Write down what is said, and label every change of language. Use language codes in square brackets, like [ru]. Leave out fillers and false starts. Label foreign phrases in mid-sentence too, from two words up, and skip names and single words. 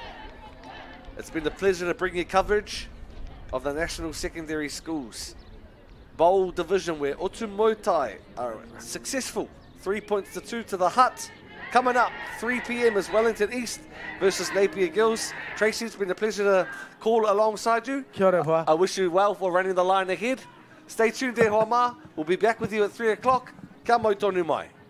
[en] It's been a pleasure to bring you coverage of the National Secondary Schools Bowl Division, where Otumoetai are successful. 3 points to 2 to the Hutt. Coming up, 3 p.m. is Wellington East versus Napier Girls. Tracy, it's been a pleasure to call alongside you. [mi] Kia ora, hoa. [en] I wish you well for running the line ahead. Stay tuned there, [mi] hoa mā. [en] We'll be back with you at 3 o'clock. [mi] Ka mau tonu mai.